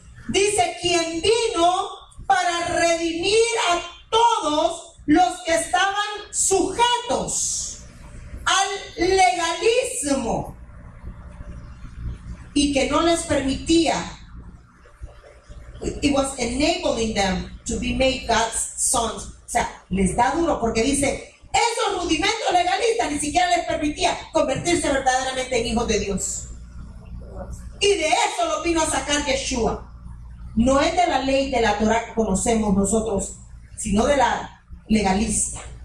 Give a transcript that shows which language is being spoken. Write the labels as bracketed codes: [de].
[es] Dice: quien vino para redimir a todos los que estaban sujetos al legalismo y que no les permitía. [en] It was enabling them to be made God's sons. [es] O sea, les da duro porque dice: esos rudimentos legalistas ni siquiera les permitía convertirse verdaderamente en hijos de Dios. Y de eso lo vino a sacar Yeshua. No es de la ley de la Torah que conocemos nosotros, sino de la legalista.